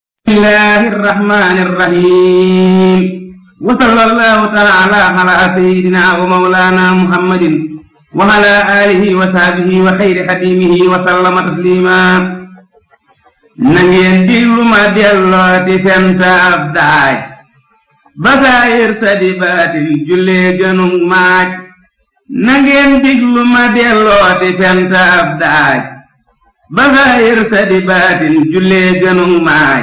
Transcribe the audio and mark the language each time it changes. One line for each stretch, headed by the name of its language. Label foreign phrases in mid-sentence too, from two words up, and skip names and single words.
Arabic: بسم الله الرحمن الرحيم وصلى الله تعالى على سيدنا ومولانا محمد وعلى آله وصحبه وخير خادميه وسلم تسليما.
Wolof: Na ngeen diglu ma dellooti fenta ab daaj basaayir sa di baatin jullee gënug maaj. Na ngeen diglu ma dellooti fenta ab daaj basaayir sa di baatin jullee gënug maaj.